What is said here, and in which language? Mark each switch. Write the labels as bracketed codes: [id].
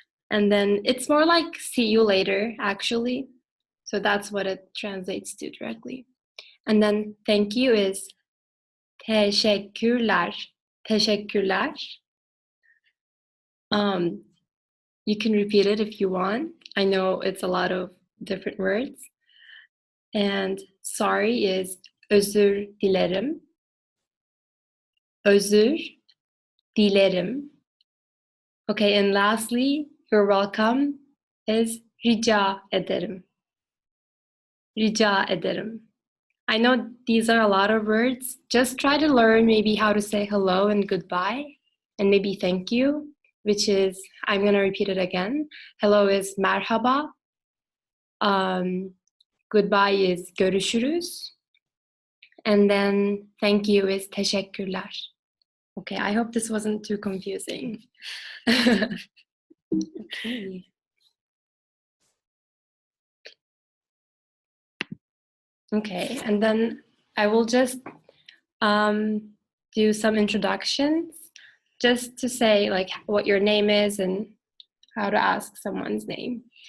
[en] And then it's more like see you later, actually. So that's what it translates to directly. And then thank you is teşekkürler. Teşekkürler. You can repeat it if you want. I know it's a lot of different words. And sorry is [tr] özür dilerim. Özür dilerim. [en] Okay, and lastly, you're welcome is [tr] rica ederim. Rica ederim. [en] I know these are a lot of words. Just try to learn maybe how to say hello and goodbye, and maybe thank you, which is, I'm going to repeat it again. Hello is merhaba. Goodbye is görüşürüz. And then thank you is teşekkürler. Okay, I hope this wasn't too confusing. Okay. Okay, and then I will just do some introductions just to say like what your name is and how to ask someone's name.